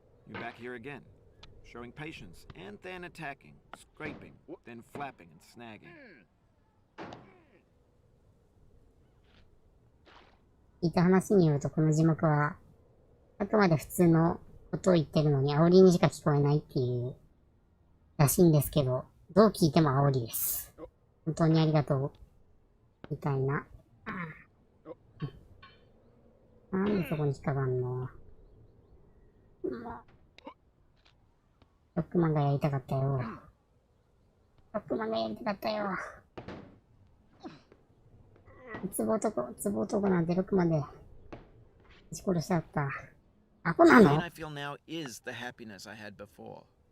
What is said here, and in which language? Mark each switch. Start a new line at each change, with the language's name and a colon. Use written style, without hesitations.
English: You're back here again, showing patience and then attacking, scraping, then flapping and snagging.
Japanese: 聞いた話によるとこの字幕は、あくまで普通のことを言ってるのに煽りにしか聞こえないっていうらしいんですけど、どう聞いても煽りです。本当にありがとう。みたいな。なんでそこに引っかかんの。もう、ロックマンがやりたかったよ。ロックマンがやりたかったよ。ツボ男なんてロックマンで、撃ち殺しちゃった。アホな
English: The
Japanese: の
English: pain I feel now is the happiness I had before.